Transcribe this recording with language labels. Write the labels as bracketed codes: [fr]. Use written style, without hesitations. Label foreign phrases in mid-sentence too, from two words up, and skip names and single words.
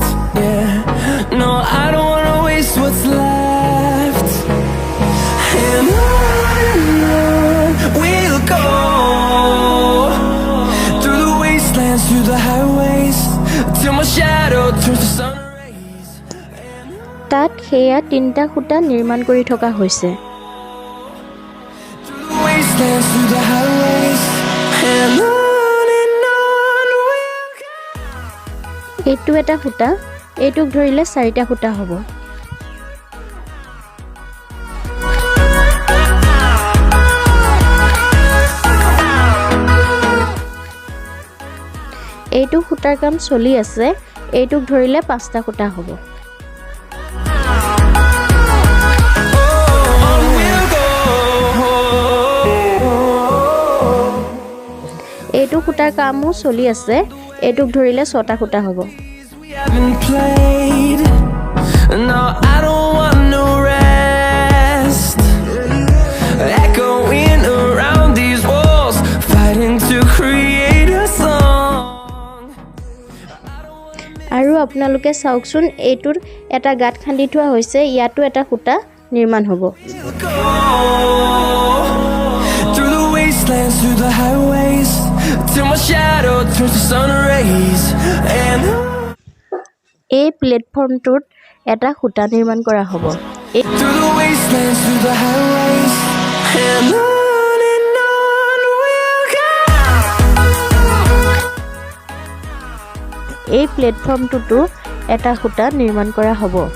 [en] Yeah, no, I don't wanna waste what's left. And on we'll go, through the wastelands, through the highways, till my shadow turns to sun rays. [as] তাত সেয়া 3টা খুঁটা নিৰ্মাণ কৰি থকা হৈছে। [en] Through the wastelands, through the highways, and on we'll go. [as] এইটো এটা খুঁটা, এইটোক ধৰিলে 4টা খুঁটা হ'ব। এইটো খুঁটাৰ কাম চলি আছে, এইটোক ধৰিলে 5টা খুঁটা হ'ব। এইটো খুঁটাৰ কামো চলি আছে, এইটোক ধৰিলে 6টা খুঁটা হ'ব। [en] We haven't played. No, I don't want no rest. Echoing around these walls, fighting to create a song. [as] আৰু আপোনালোকে চাওকচোন, এইটোৰ এটা গাঁত খান্দি থোৱা হৈছে, ইয়াতো এটা খুঁটা নিৰ্মাণ হ'ব। [en] We'll go through the wastelands, through the highways, till my shadow turns to sun rays. And [as] এই প্লেটফৰ্মটোত এটা খুঁটা নিৰ্মাণ কৰা হ'ব। [en] through the wastelands, through the highways, and on we'll go. [as] এই প্লেটফৰ্মটোতো এটা খুঁটা নিৰ্মাণ কৰা হ'ব।